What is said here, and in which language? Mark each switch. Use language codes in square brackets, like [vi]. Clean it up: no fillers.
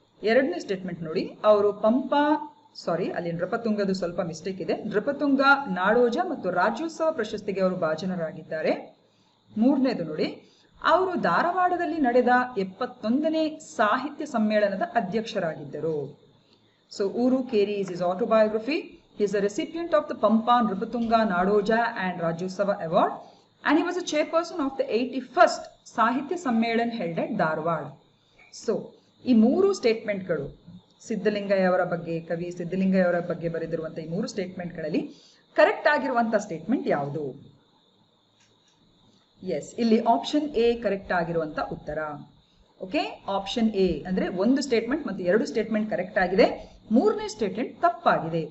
[kn] ಎರಡನೇ ಸ್ಟೇಟ್ಮೆಂಟ್ ನೋಡಿ, ಅವರು ಅಲ್ಲಿ ನೃಪತುಂಗದು ಸ್ವಲ್ಪ ಮಿಸ್ಟೇಕ್ ಇದೆ. ನೃಪತುಂಗ, ನಾಡೋಜ ಮತ್ತು ರಾಜ್ಯೋತ್ಸವ ಪ್ರಶಸ್ತಿಗೆ ಅವರು ಭಾಜನರಾಗಿದ್ದಾರೆ. ಮೂರನೇದು ನೋಡಿ, ಅವರು ಧಾರವಾಡದಲ್ಲಿ ನಡೆದ 71ನೇ ಸಾಹಿತ್ಯ ಸಮ್ಮೇಳನದ ಅಧ್ಯಕ್ಷರಾಗಿದ್ದರು. [en] So Uru Keri is his autobiography. He is a recipient of the Pampa, Nrupatunga, Nadoja and Rajyotsava Award, and he was a chairperson of the 81st Sahitya Sammelan held at Dharwad. [kn] So ಈ 3 ಸ್ಟೇಟ್ಮೆಂಟ್ಗಳು, ಸಿದ್ಧಲಿಂಗಯ್ಯ ಅವರ ಬಗ್ಗೆ, ಕವಿ ಸಿದ್ಧಲಿಂಗಯ್ಯ ಅವರ ಬಗ್ಗೆ ಬರೆದಿರುವಂತಹ ಈ 3 ಸ್ಟೇಟ್ಮೆಂಟ್ಗಳಲ್ಲಿ correct ಆಗಿರುವಂತಹ statement ಯಾವುದು? ಎಸ್, ಇಲ್ಲಿ ಆಪ್ಷನ್ ಎ ಕರೆಕ್ಟ್ ಆಗಿರುವಂತ ಉತ್ತರ. ಓಕೆ, ಆಪ್ಷನ್ ಎ ಅಂದ್ರೆ ಒಂದು ಸ್ಟೇಟ್ಮೆಂಟ್ ಮತ್ತು 2 ಸ್ಟೇಟ್ಮೆಂಟ್ ಕರೆಕ್ಟ್ ಆಗಿದೆ, 3ನೇ ಸ್ಟೇಟ್ಮೆಂಟ್ ತಪ್ಪಾಗಿದೆ.